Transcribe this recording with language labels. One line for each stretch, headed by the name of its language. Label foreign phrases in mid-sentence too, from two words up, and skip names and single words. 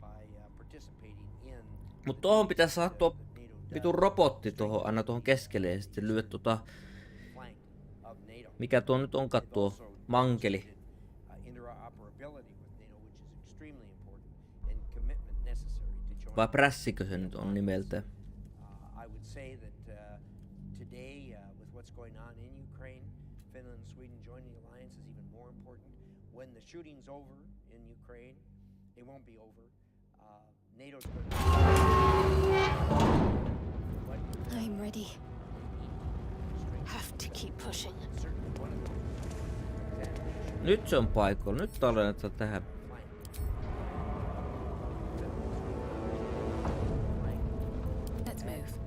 Finnish: Mut tohon pitäisi saada tuo vitun robotti tuohon aina tuohon keskelle ja sitten lyö mikä tuo nyt onkaan tuo mankeli. Vai prässikö se nyt on nimeltään?
English: I would say that today, with what's going on in Ukraine, Finland and Sweden joining the alliance is even more important. When the shooting's over in Ukraine, it won't be over. NATO's I'm ready. Have to keep pushing.
Finnish: Nyt se on paikalla. Nyt tallennetaan tähän.
English: Let's move.